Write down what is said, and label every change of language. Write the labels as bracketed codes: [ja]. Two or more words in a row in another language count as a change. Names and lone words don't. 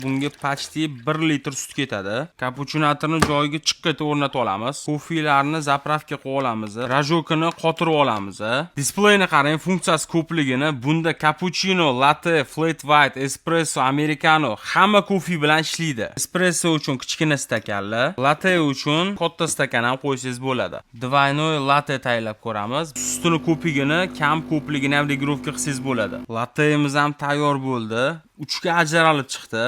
[uz] Bunga почти 1 litr sut ketadi. Kapuchinatorni joyiga chiqqita o'rnatib olamiz. Kofilarni zapravka qo'yib olamiz. Rajokini qotirib olamiz. Displeyni qarang, funksiyasi ko'pligini. Bunda cappuccino, latte, flat white, espresso, americano hamma kofe bilan ishlaydi. Espresso uchun kichkina stakanli, latte uchun katta stakan ham qo'ysangiz bo'ladi. Двойной latte tayyorlab ko'ramiz. Sutini ko'pligini, kam ko'pligini ham regulovka qilsangiz bo'ladi. Latteimiz ham tayyor bo'ldi. 3 ga ajralib chiqdi.